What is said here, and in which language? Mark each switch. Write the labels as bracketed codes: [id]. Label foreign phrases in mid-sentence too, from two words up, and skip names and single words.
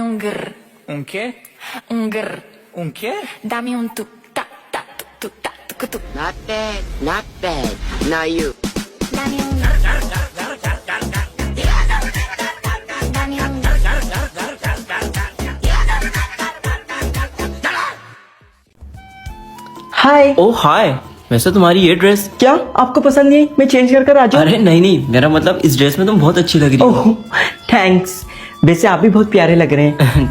[es] un grr. Un qué? Un grr. Un qué? Dame un tu ta ta tu ta tu tu. [en] Not bad, not bad. Now you. [es] Dame un Dame un [hi] हाय। ओ हाय। वैसे तुम्हारी ये ड्रेस क्या आपको पसंद नहीं? मैं चेंज कर कर आ जाऊं? अरे नहीं नहीं, मेरा मतलब इस ड्रेस में तुम बहुत अच्छी लग रही हो। [en] Oh thanks. [hi] वैसे आप भी बहुत प्यारे लग रहे हैं।